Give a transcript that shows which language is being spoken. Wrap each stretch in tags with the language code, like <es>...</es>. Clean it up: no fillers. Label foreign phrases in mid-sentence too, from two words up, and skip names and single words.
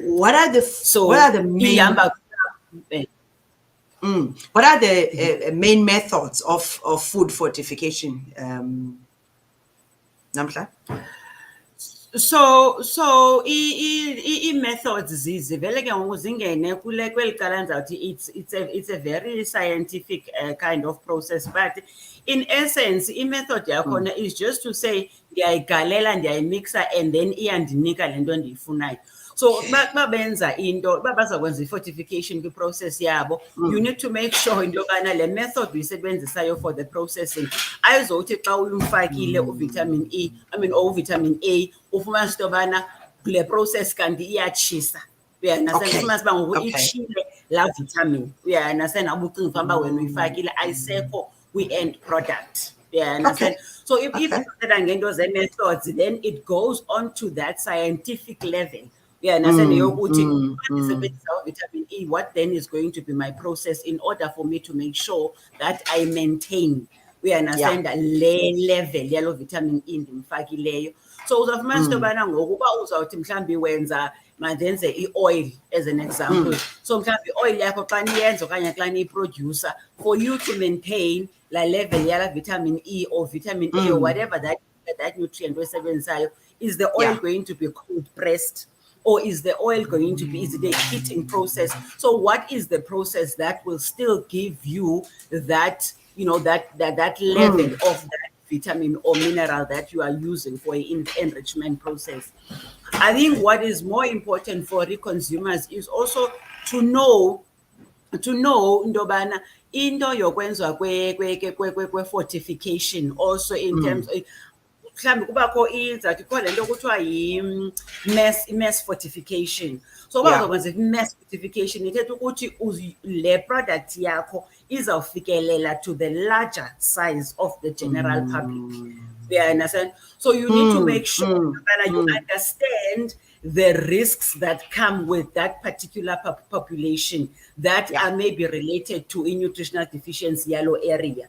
<en>What are the main methods of food fortification, Namhla?</en> <xh>So methods zivele ke ngoku zingene kweli cala ndizawuthi</xh> <en>it's a very scientific kind of process, but in essence</en> <xh>method yakhona</xh> <en>is just to say</en> <xh>ndiyayigalela ndiyayimixa</xh> <en>and then</en> <xh>iyandinika le nto ndiyifunayo. So babenza into bazakwenza i-fortification kwi-process yabo,</xh> <en>you need to make sure</en> <xh>into yobana le method uyisebenzisayo</xh> <en>for the processing</en> <xh>ayizothi xa uyimfakile uvitamin E, or uvitamin A, ufumanise into yobana kule process kanti iyatshisa. Uyaunderstand? Ufumanise uba ngoku itshile laa vitamin. Uyaunderstand? Ubucinga fanuba wena uyifakile ayisekho kwi-end product. Understand?</xh> <en>So if you consider</en> <xh>ngento ze-methods,</xh> <en>then it goes on to that scientific level. Understand? Vitamin E, what then is going to be my process in order for me to make sure that I maintain, understand, that level yellow vitamin E ndimfakileyo.</en> <xh>So uzawufumanisa into yobana ngokuba uzawuthi mhlawumbi wenza mandenze i-oil</xh> <en>as an example.</en> <xh>So mhlawumbi i-oil yakho xa niyenza okanye xa niyiproducer,</xh> <en>for you to maintain la level yala vitamin E or vitamin A or whatever that nutrient oyisebenzisayo, is the oil going to be cold pressed? Or is the oil going to be, is it a heating process? So what is the process that will still give you that, that level of that vitamin or mineral that you are using for an enrichment process? I think what is more important for the consumers is also to know</en> <xh>ndobana into yokwenziwa kwe</xh> <en>fortification also in terms of</en> <xh>mhlambi kubakho izathi khona lento kuthiwa</xh> <en>mass fortification.</en> <xh>So bazokwenza</xh> <en>mass fortification</en> <xh>ithetha ukuthi le product yakho izawufikelela</xh> <en>to the larger size of the general public. You understand? So you need to make sure that you understand the risks that come with that particular population that are maybe related to a nutritional deficiency yellow area.</en>